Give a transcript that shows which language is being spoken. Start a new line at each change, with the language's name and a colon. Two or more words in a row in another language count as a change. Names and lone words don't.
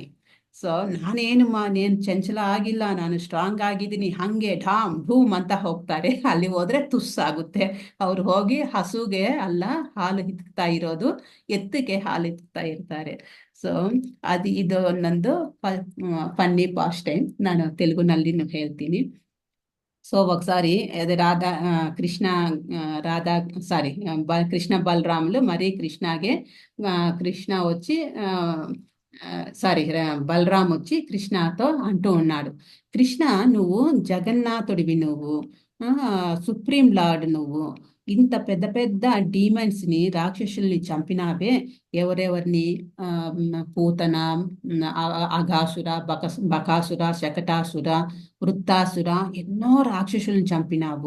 Kannada: ಸೊ ನಾನೇನು ಚಂಚಲ ಆಗಿಲ್ಲ, ನಾನು ಸ್ಟ್ರಾಂಗ್ ಆಗಿದ್ದೀನಿ, ಹಂಗೆ ಢಾಮ್ ಢೂಮ್ ಅಂತ ಹೋಗ್ತಾರೆ. ಅಲ್ಲಿ ಹೋದ್ರೆ ತುಸ್ಸಾಗುತ್ತೆ. ಅವ್ರು ಹೋಗಿ ಹಸುಗೆ ಅಲ್ಲ ಹಾಲು ಹಿಡ್ತಾ ಇರೋದು, ಎತ್ತಿಗೆ ಹಾಲು ಹಿಡ್ತಾ ಇರ್ತಾರೆ. ಸೊ ಇದು ನಂದು
English: funny pastime,
Kannada: ನಾನು ತೆಲುಗುನಲ್ಲಿ ಹೇಳ್ತೀನಿ.
Telugu: సో ఒకసారి అది కృష్ణ బలరాములు మరి కృష్ణగే కృష్ణ వచ్చి బలరాం వచ్చి కృష్ణతో అంటూ ఉన్నాడు, కృష్ణ నువ్వు జగన్నాథుడివి, నువ్వు
English: supreme lord,
Telugu: నువ్వు ఇంత పెద్ద పెద్ద డీమన్స్ ని, రాక్షసుల్ని చంపినావే, ఎవరెవరిని, పూతన, అఘాసుర, బకాసుర, శకటాసుర, వృత్తాసుర, ఎన్నో రాక్షసులను చంపినావు.